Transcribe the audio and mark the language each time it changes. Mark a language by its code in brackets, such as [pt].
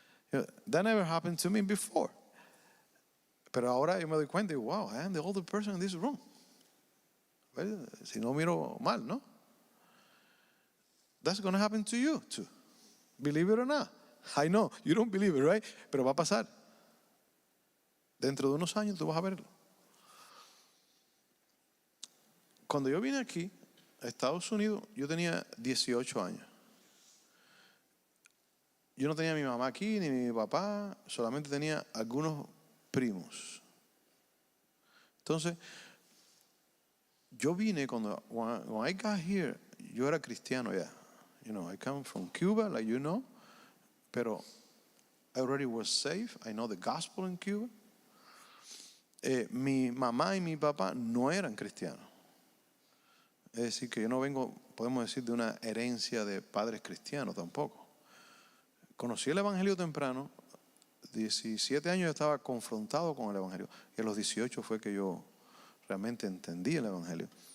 [en] That never happened to me before. [es] Pero ahora yo me doy cuenta y [en] wow, I am the oldest person in this room. [es] Well, si no miro mal, ¿no? [en] That's going to happen to you too. Believe it or not. I know, you don't believe it, right? [es] Pero va a pasar. Dentro de unos años tú vas a verlo. Cuando yo vine aquí a Estados Unidos, yo tenía 18 años. Yo no tenía a mi mamá aquí, ni mi papá, solamente tenía algunos primos. Entonces, yo vine [en] when I got here, [es] yo era cristiano ya. [en] I come from Cuba, like you know, pero I already was saved. I know the gospel in Cuba. [es] Mi mamá y mi papá no eran cristianos. Es decir, que yo no vengo, podemos decir, de una herencia de padres cristianos tampoco. Conocí el evangelio temprano, 17 años yo estaba confrontado con el evangelio, y a los 18 fue que yo realmente entendí el evangelio.